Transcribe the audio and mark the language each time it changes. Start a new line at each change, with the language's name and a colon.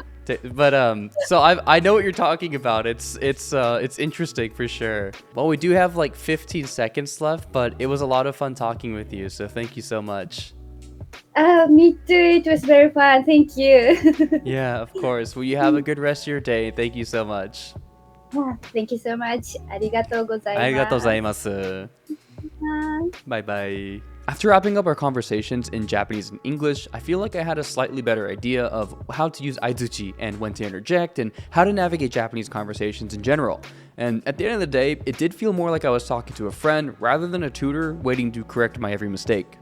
English: But so I know what you're talking about. It's interesting for sure. Well, we do have like 15 seconds left, but it was a lot of fun talking with you, so thank you so much. Me too. It was very fun. Thank you. Yeah, of course. Well, you have a good rest of your day. Thank you so much. Thank you so much.
Japanese: ありがとうございます。ありがとうございます。
English: Bye bye. After wrapping up our conversations in Japanese and English, I feel like I had a slightly better idea of how to use aizuchi and when to interject and how to navigate Japanese conversations in general. And at the end of the day, it did feel more like I was talking to a friend rather than a tutor waiting to correct my every mistake.